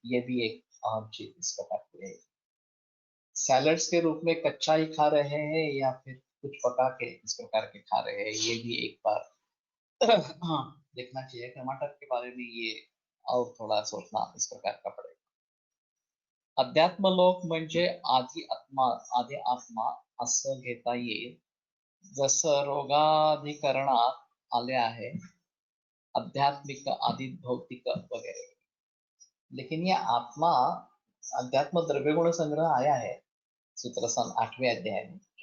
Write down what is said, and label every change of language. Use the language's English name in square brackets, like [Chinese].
[Hindi] ये भी एक अहम चीज इस प्रकार की है. सैलड्स के रूप में कच्चा ही खा रहे हैं या फिर कुछ पका के इस प्रकार के खा रहे हैं, ये भी एक बार देखना चाहिए. टमाटर के बारे में ये और थोड़ा सोचना इस प्रकार का पड़ेगा. [Marathi] अध्यात्मलोक म्हणजे आधी आत्मा असं घेता येईल. जसं रोगाधिकरणात आले आहे आध्यात्मिक आदि भौतिक वगैरह. [Hindi] लेकिन ये आत्मा अध्यात्म द्रव्य गुण संग्रह आया है सूत्र 8वें अध्याय में.